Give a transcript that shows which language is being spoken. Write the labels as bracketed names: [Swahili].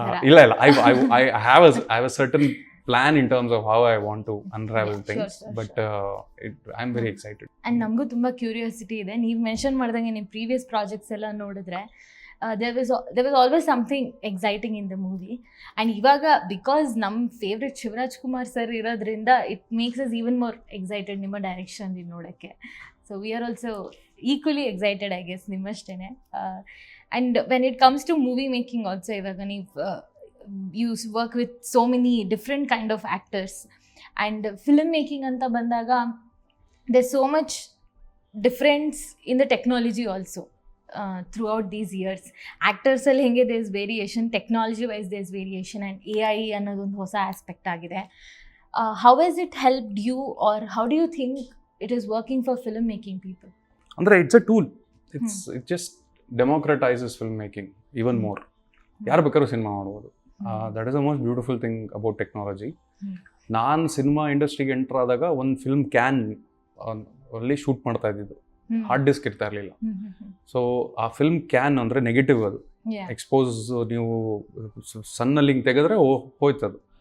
[Kannada] ಇಲ್ಲ [English] I have a certain plan in terms of how I want to unravel things, but I'm very excited. [Kannada] And ನಮಗೂ ತುಂಬ curiosity ಇದೆ. ನೀವು mention ಮಾಡ್ದಂಗೆ ನಿಮ್ಮ ಪ್ರೀವಿಯಸ್ ಪ್ರಾಜೆಕ್ಟ್ಸ್ ಎಲ್ಲ ನೋಡಿದ್ರೆ [English] there was always something exciting in the movie. [Kannada] And ಇವಾಗ because ನಮ್ಮ ಫೇವ್ರೆಟ್ ಶಿವರಾಜ್ ಕುಮಾರ್ ಸರ್ ಇರೋದ್ರಿಂದ [English] it makes us even more excited [Kannada] ನಿಮ್ಮ ಡೈರೆಕ್ಷನ್ ನೋಡೋಕ್ಕೆ. [English] so we are also equally excited I guess [Kannada] ನಿಮ್ಮಷ್ಟೇ. [English] and when it comes to movie making also, [Kannada] ಇವಾಗ ನೀವು [English] you work with so many different kind of actors, and film making [Kannada] anta bandaga [English] there's so much difference in the technology also throughout these years. Actors [Kannada] alli henge [English] there's variation, technology wise there's variation, and AI another [Kannada] ಒಂದು ಹೊಸ [English] aspect [Kannada] ಆಗಿದೆ. [English] How has it helped you, or how do you think it is working for film making people? [Kannada] andre [English] it's a tool. It just democratizes film making even more. [Kannada] ಯಾರು ಬೇಕಾದ್ರೂ cinema ಮಾಡ್ಬೋದು. [English] That is the most beautiful thing about technology. [Kannada] ನಾನು cinema ಇಂಡಸ್ಟ್ರಿಗೆ enter ಆದಾಗ ಒಂದು film can ಅಲ್ಲಿ shoot ಮಾಡ್ತಾ ಇದ್ದಿದ್ದು, ಹಾರ್ಡ್ ಡಿಸ್ಕ್ ಇರ್ತಾ ಇರಲಿಲ್ಲ. ಸೊ ಆ ಫಿಲ್ಮ್ ಕ್ಯಾನ್ ಅಂದರೆ ನೆಗೆಟಿವ್, ಅದು ಎಕ್ಸ್ಪೋಸ್ ನೀವು ಸನ್ನಲ್ಲಿ ಹಿಂಗೆ ತೆಗೆದ್ರೆ ಹೋಯ್ತದು.